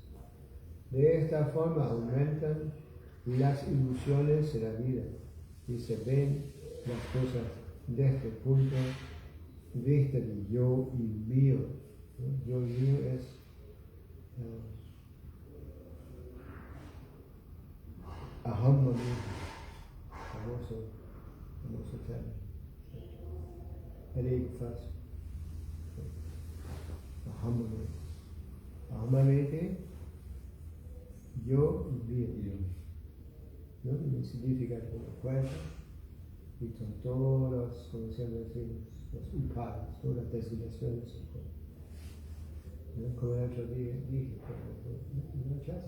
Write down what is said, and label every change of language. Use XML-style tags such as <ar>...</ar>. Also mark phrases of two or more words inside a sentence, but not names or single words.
<es>De esta forma aumentan las ilusiones de la vida y se ven las cosas desde el punto de vista de yo y mío. ¿No? Yo y mío es</es> <sa>अहं मम,</sa> <es>famoso término. El ego falso.</es> <sa>अहं मम. अहं मम,</sa> <es>yo y mío. ¿No? Y significa con el cuerpo y con todos los, como siempre decimos, los upadas, todas las designaciones del cuerpo. ¿No? Como el otro día dije, una clase,</es>